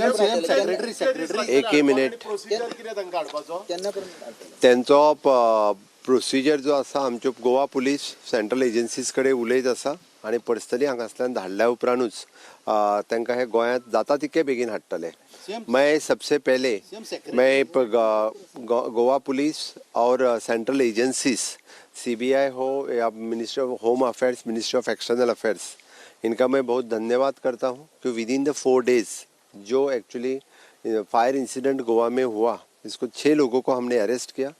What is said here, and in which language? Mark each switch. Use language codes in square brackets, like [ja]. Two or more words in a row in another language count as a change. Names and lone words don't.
[kok] एक मिनिट. त्यांचो प्रोसिजर जो आसा आमच्यो गोवा पुलीस [en] central agencies [kok] कडेन उलयत आसा आनी पर्सनली हांगासल्यान धाडल्या उपरांतूच तांकां हे गोंयांत जाता तितके बेगीन हाडटले. [hi] मैं सबसे पहले मैं गोवा पुलिस और [en] central agencies [hi] CBI हो या [en] ministry of home affairs, ministry of external affairs, [hi] इनका मैं बहुत धन्यवाद करता हूँ कि [en] within the 4 days [hi] जो [en] actually fire incident [hi] गोवा में हुआ, इसको 6 लोगों को हमने अरेस्ट किया.